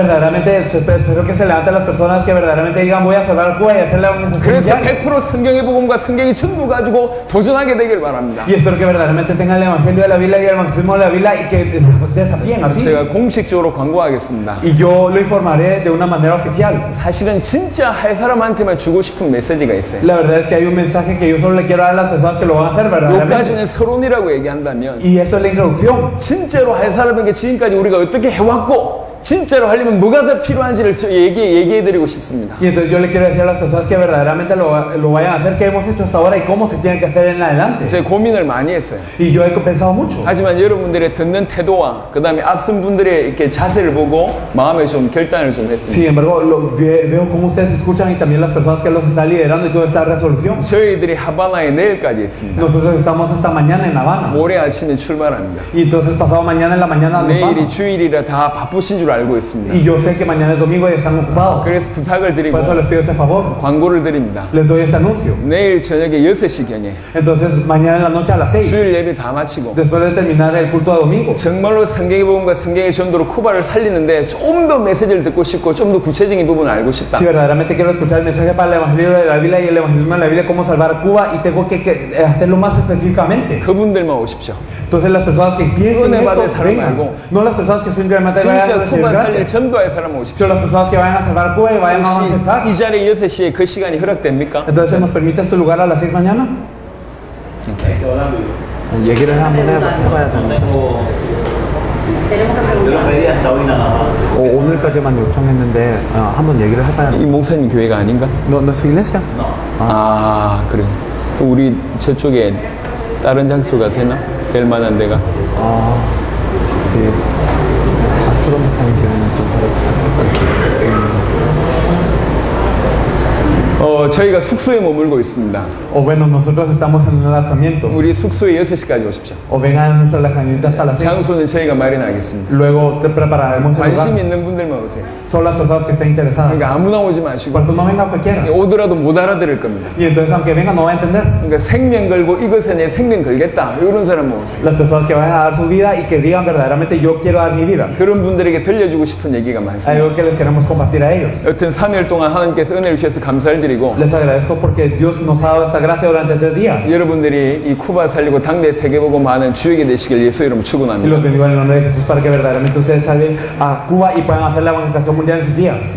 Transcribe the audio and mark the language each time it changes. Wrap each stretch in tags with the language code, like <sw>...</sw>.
<es>Verdaderamente espero que se levanten las personas que verdaderamente digan voy a salvar a Cuba y hacer la evangelización</es> <ko>그래서</ko> <es>mundial.</es> <ko>100% 성경의 복음과 성경의 전도 가지고 도전하게 되길 바랍니다.</ko> <es>Y espero que verdaderamente tengan el evangelio de la Biblia y el evangelismo de la Biblia y que desafíen así.</es> <ko>제가 공식적으로 광고하겠습니다.</ko> <es>Y yo lo informaré de una manera oficial.</es> <ko>사실은 진짜 할 사람한테만 주고 싶은 메시지가 있어요.</ko> <es>La verdad es que hay un mensaje que yo solo le quiero dar a las personas que lo van a hacer verdaderamente.</es> <ko>여기까지는 서론이라고 얘기한다면</ko> <es>Y eso es la introducción.</es> <ko>진짜로 할 사람에게 지금까지 우리가 어떻게 해왔고 진짜로 하려면 뭐가 더 필요한지를 얘기해드리고 싶습니다.</ko> <es>Y entonces yo le quiero decir a las personas que verdaderamente lo vayan a hacer, qué hemos hecho hasta ahora y cómo se tienen que hacer en adelante.</es> <ko>제가 고민을 많이 했어요.</ko> <es>Y yo he pensado mucho.</es> <ko>하지만 여러분들의 듣는 태도와 그 다음에 앞선 분들의 이렇게 자세를 보고 마음에 좀 결단을 좀 했습니다.</ko> <es>Sin embargo, veo cómo ustedes escuchan y también las personas que los están liderando y toda esta resolución.</es> <ko>저희들이 하바나에 내일까지 있습니다.</ko> <es>Nosotros estamos hasta mañana en Habana.</es> <ko>모레 아침에 출발합니다.</ko> <es>Y entonces pasado mañana en la mañana nos</es> <ko>내일이</ko> <es>vamos.</es> <ko>주일이라 다 바쁘신 줄 알고 있습니다.</ko> <es>Y yo sé que mañana es domingo y están ocupados.</es> <ko>그래서 부탁을 드리고</ko> <es>Por eso les pido ese favor.</es> <ko>광고를 드립니다.</ko> <es>Les doy este anuncio.</es> <ko>내일 저녁에 6시경에</ko> <es>Entonces mañana en la noche a las 6.</es> <ko>주일 예배 다 마치고</ko> <es>Después de terminar el culto de domingo.</es> <ko>정말로 성경의 복음과 성경의 전도로 쿠바를 살리는데 좀 더 메시지를 듣고 싶고 좀 더 구체적인 부분을 알고 싶다.</ko> <es>Si verdaderamente quiero escuchar el mensaje para el evangelio de la Biblia y el evangelismo de la Biblia, cómo salvar a Cuba y tengo que hacerlo más específicamente.</es> <ko>그분들만 오십시오.</ko> <es>Entonces las personas que piensen</es> <ko>은혜</ko> <es>esto,</es> <ko>받을 사람</ko> <es>vengan.</es> <ko>말고.</ko> <es>No las personas que simplemente vayan a</es> <ko>진짜</ko> <es>recibir</es> <ko>쿠바 살릴</ko> <es>gracia,</es> <ko>전도할 사람 오십시오.</ko> <es>sino las personas que vayan a salvar a Cuba y vayan a</es> <ko>혹시</ko> <es>evangelizar.</es> <ko>이 자리에 6시에 그 시간이 허락됩니까?</ko> <es>Entonces se nos permite este lugar a las 6 mañana.</es> <ko>오케이. 얘기를 한번 해봐야 오늘까지만 요청했는데 한번 얘기를 해봐야 이 목사님 교회가 아닌가?</ko> <es>No es iglesia.</es> <ko>아 그래. 우리 저쪽에 다른 장소가 되나? 될 만한 데가? 아스트로 목사님 교회는 좀 그렇지. 저희가 숙소에 머물고 있습니다.</ko> <es>O bueno, nosotros estamos en un alojamiento.</es> <ko>우리 숙소에 6시까지 오십시오.</ko> <es>O vengan a nuestro alojamiento hasta las 6.</es> <ko>장소는 저희가 마련하겠습니다.</ko> <es>Luego te prepararemos el</es> <ko>관심</ko> <es>lugar.</es> <ko>있는 분들만 오세요.</ko> <es>Son las personas que estén interesadas.</es> <ko>그러니까 아무나 오지 마시고</ko> <es>Por eso no venga cualquiera.</es> <ko>오더라도 못 알아들을 겁니다.</ko> <es>Y entonces aunque venga no va a entender.</es> <ko>그러니까 생명 걸고 이것에 내 생명 걸겠다 이런 사람만 오세요.</ko> <es>Las personas que vayan a dar su vida y que digan verdaderamente yo quiero dar mi vida.</es> <ko>그런 분들에게 들려주고 싶은 얘기가 많습니다.</ko> <es>Algo que les queremos compartir a ellos.</es> <ko>여튼 3일 동안 하나님께서 은혜를 주셔서 감사를 드리고</ko> <es>Les agradezco porque Dios nos ha dado esta gracia durante 3 días.</es> <ko>여러분들이 이 쿠바 살리고 당대 세계복음하는 주역이 되시길 예수 이름으로</ko> <es>Y</es> <ko>축원합니다.</ko> <es>los bendigo en el nombre de Jesús para que verdaderamente ustedes salven a Cuba y puedan hacer la evangelización mundial en sus días.</es>